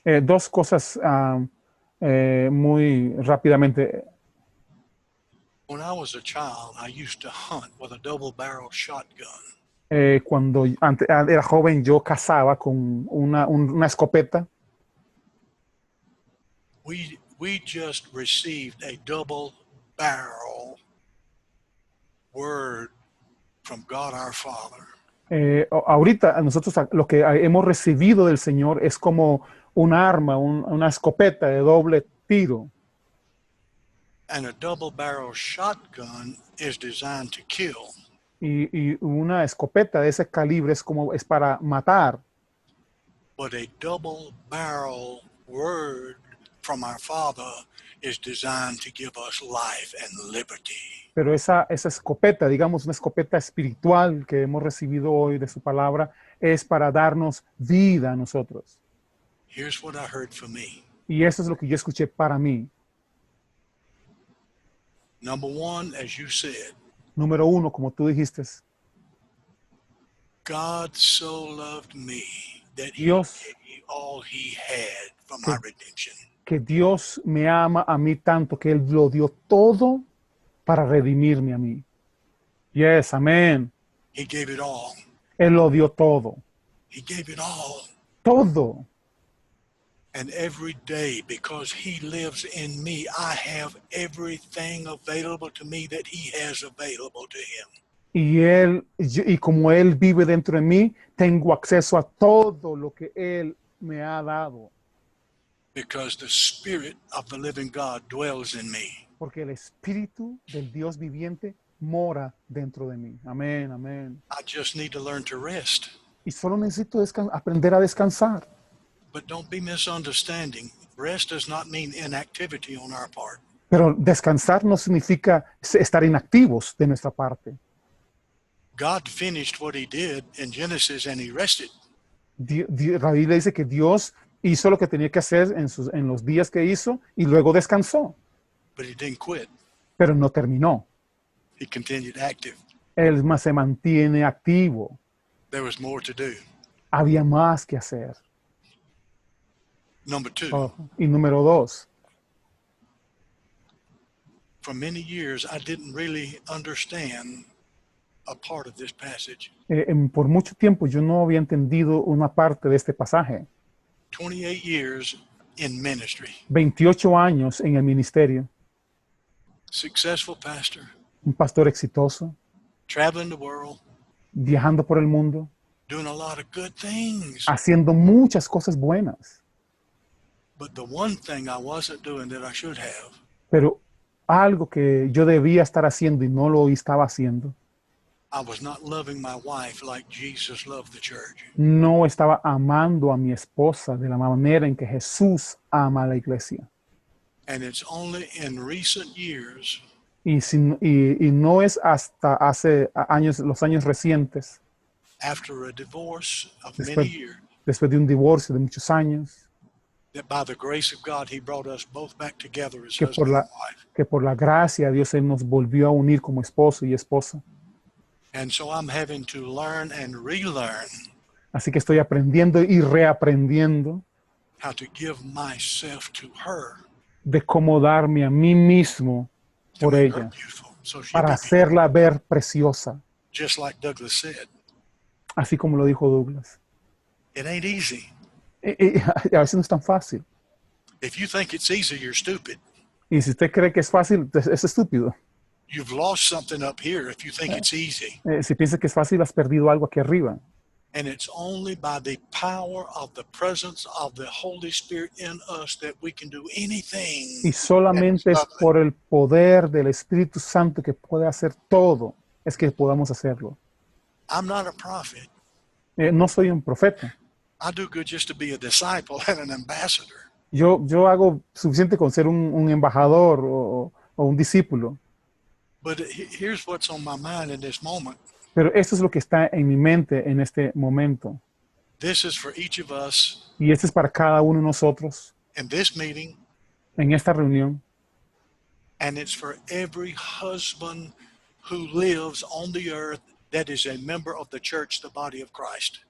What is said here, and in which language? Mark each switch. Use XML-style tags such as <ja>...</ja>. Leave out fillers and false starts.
<es>Dos cosas muy rápidamente.</es> <en>When I was a child, I used to hunt with a double-barrel shotgun.</en> <es>Cuando era joven, yo cazaba con una escopeta.</es> <en>We just received a double-barrel word from God our Father.</en> <es>Ahorita nosotros lo que hemos recibido del Señor es como un arma, una escopeta de doble tiro.</es> <en>And a double-barrel shotgun is designed to kill.</en> <es>Y una escopeta de ese calibre es para matar.</es> <en>But a double-barrel word from our Father is designed to give us life and liberty.</en> <es>Pero esa escopeta, digamos una escopeta espiritual que hemos recibido hoy de su palabra, es para darnos vida a nosotros.</es> <en>Here's what I heard for me.</en> <es>Y eso es lo que yo escuché para mí.</es> <en>Number one, as you said,</en> <es>Número uno, como tú dijiste,</es> <en>God so loved me that he</en> <es>Dios,</es> <en>gave all he had for my redemption.</en> <es>que Dios me ama a mí tanto que Él lo dio todo para redimirme a mí.</es> <en>Yes, amén. He gave it all.</en> <es>Él lo dio todo.</es> <en>He gave it all.</en> <es>Todo.</es> <en>And every day, because he lives in me, I have everything available to me that he has available to him.</en> <es>Y como Él vive dentro de mí, tengo acceso a todo lo que Él me ha dado.</es> <en>Because the Spirit of the living God dwells in me.</en> <es>Porque el Espíritu del Dios viviente mora dentro de mí. Amén, amén.</es> <en>I just need to learn to rest.</en> <es>Y solo necesito aprender a descansar.</es> <en>But don't be misunderstanding. Rest does not mean inactivity on our part.</en> <es>Pero descansar no significa estar inactivos de nuestra parte.</es> <en>God finished what he did in Genesis and he rested.</en> <es>La Biblia dice que Dios hizo lo que tenía que hacer en los días que hizo y luego descansó.</es> <en>But he didn't quit.</en> <es>Pero no terminó.</es> <en>He continued active.</en> <es>Él más se mantiene activo.</es> <en>There was more to do.</en> <es>Había más que hacer.</es> <en>Number two.</en> <es>Y número dos.</es> <en>For many years, I didn't really understand a part of this passage.</en> <es>Por mucho tiempo yo no había entendido una parte de este pasaje.</es> <en>28 years in ministry.</en> <es>28 años en el ministerio.</es> <en>Successful pastor.</en> <es>Un pastor exitoso.</es> <en>Traveling the world.</en> <es>Viajando por el mundo.</es> <en>Doing a lot of good things.</en> <es>Haciendo muchas cosas buenas.</es> <en>But the one thing I wasn't doing that I should have.</en> <es>Pero algo que yo debía estar haciendo y no lo estaba haciendo.</es> <en>I was not loving my wife like Jesus loved the church.</en> <es>No estaba amando a mi esposa de la manera en que Jesús ama a la iglesia.</es> <en>And it's only in recent years</en> <es>Y no es hasta hace años, los años recientes,</es> <en>after a divorce of many years,</en> <es>después de un divorcio de muchos años,</es> <en>that by the grace of God he brought us both back together as husband and wife.</en> <es>que por la gracia de Dios Él nos volvió a unir como esposo y esposa.</es> <en>And so I'm having to learn and relearn.</en> <es>Así que estoy aprendiendo y reaprendiendo</es> <en>How to give myself to her.</en> <es>De cómo darme a mí mismo por ella, para hacerla ver preciosa.</es> <en>Just like Douglas said.</en> <es>Así como lo dijo Douglas.</es> <en>It ain't easy.</en> <es>A veces no es tan fácil.</es> <en>If you think it's easy, you're stupid.</en> <es>Y si usted cree que es fácil, es estúpido.</es> <en>You've lost something up here if you think it's easy.</en> <es>Si piensa que es fácil, has perdido algo aquí arriba.</es> <en>And it's only by the power of the presence of the Holy Spirit in us that we can do anything.</en> <es>Y solamente es por el poder del Espíritu Santo que puede hacer todo, es que podamos hacerlo.</es> <en>I'm not a prophet.</en> <es>No soy un profeta.</es> <en>I do good just to be a disciple and an ambassador.</en> <es>Yo hago suficiente con ser un embajador o un discípulo.</es> <en>But here's what's on my mind in this moment.</en> <es>Pero esto es lo que está en mi mente en este momento.</es> <en>This is for each of us</en> <es>Y este es para cada uno de nosotros</es> <en>in this meeting,</en> <es>en esta reunión.</es> <en>and it's for every husband who lives on the earth that is a member of the church, the body of Christ.</en>